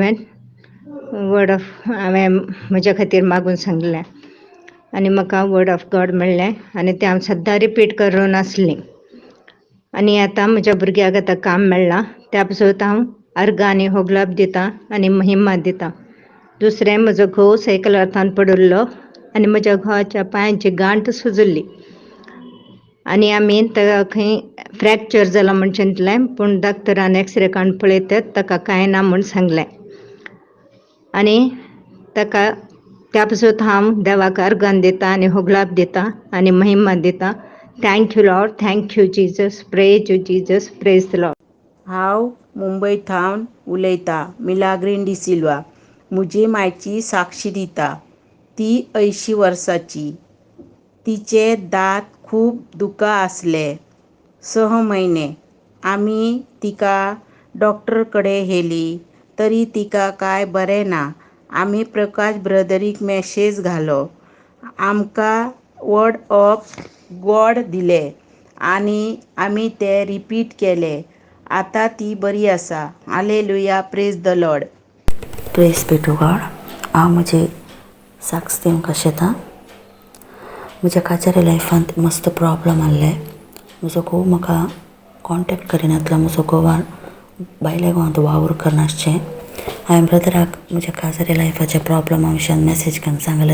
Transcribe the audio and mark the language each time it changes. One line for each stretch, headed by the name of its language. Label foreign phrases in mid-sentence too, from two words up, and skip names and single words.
Konkani: हांवें म्हज्या खातीर मागून सांगलें आनी म्हाका
English: word of God
Konkani: मेळ्ळें आनी तें हांव सद्दां रिपीट करूं नासलीं आनी आतां म्हज्या भुरग्याक आतां काम मेळ्ळां त्या पासून हांव अर्घ आनी होगलाप दितां आनी महिमा दितां दुसरें म्हजो घोव सायकल हातान पडिल्लो आनी म्हज्या घोवाच्या पांयांची गांठ सुजिल्ली आनी आमी खंय फ्रॅक्चर जाला म्हूण चिंतलें, पूण डॉक्टरान एक्सरे काडून पळयतात ताका कांय ना म्हूण सांगलें. आनी ताका त्या पासून हांव देवाक अर्गान दिता आनी होगलाप दिता आनी महिमा दिता.
English: Thank you Lord, thank you Jesus, praise you Jesus, praise the Lord.
Konkani: हांव मुंबयथावन उलयतां, मिलाग्रीन डिसिल्वा. म्हजी मायची साक्षी दिता. ती 80 वर्सांची. तिचे दांत खूब दुखा आसले. 6 म्हयने आमी तिका डॉक्टर कडेन व्हेली, तरी तिका कांय बरें ना. आमी प्रकाश ब्रदरीक मॅसेज घालो. आमकां
English: word of God
Konkani: दिले आनी आमी ते रिपीट केले. आतां ती बरी आसा. हालेलुया,
English: Praise the Lord. Praise be to God.
Konkani: हांव म्हजी साक्स दिवंक शेतां. म्हज्या काजारी लायफांत मस्त प्रॉब्लम आसले. म्हजो घोव म्हाका कॉन्टेक्ट करिनासलो. म्हजो घोवान भायल्या गांवांत वावर करनासचें. हांवें ब्रदराक म्हज्या काजारी लायफाच्या प्रॉब्लमा विशयान मॅसेज करून सांगलें.